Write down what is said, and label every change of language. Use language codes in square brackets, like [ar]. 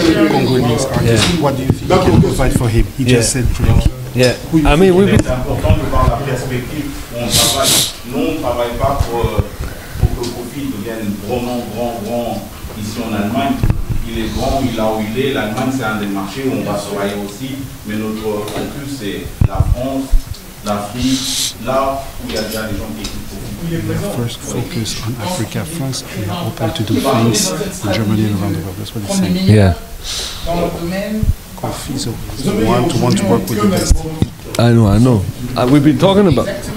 [en] Congolese artist. What do you think you can provide for him? He just said Drake. Yeah. [fr] Oui, [en] I mean, [fr] c'est important de voir la perspective où on travaille. Nous, on ne travaille pas pour que Kofi devienne vraiment grand ici en Allemagne. Il est grand, il a où il est. L'Allemagne, c'est un des marchés où on va travailler aussi. Mais notre focus, c'est la France, l'Afrique, là où il y a déjà des gens qui écoutent Kofi. [en] First focus on Africa, France, and are open to do things in Germany and around the world. That's what he's saying. Yeah. Kofi is want to work with the best. I know. We've been talking about.